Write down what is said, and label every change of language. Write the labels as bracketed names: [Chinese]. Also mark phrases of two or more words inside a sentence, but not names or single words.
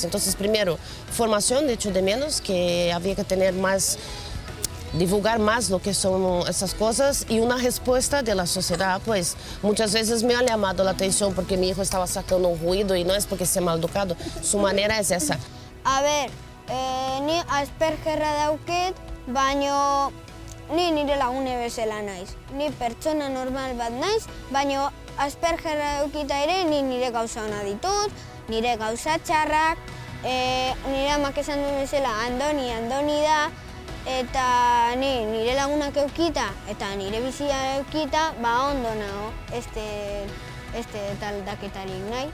[Spanish] Entonces, primero, formación, de hecho de menos, que había que tener más, divulgar más lo que son esas cosas y una respuesta de la sociedad, pues muchas veces me ha llamado la atención porque mi hijo estaba sacando un ruido y no es porque sea mal educado, su manera es esa. A ver, [Basque] ni Aspergerra dauket, baino ni nire lagune bezala naiz. Ni pertsona normal bat naiz, baino Aspergerra daukita ere ni nire gauza ona ditut, nire gauza txarrak, nire amak esan duen bezala andoni da, eta nire lagunak eukita eta nire bizia eukita, ondo nago, este taldaketarik nahi.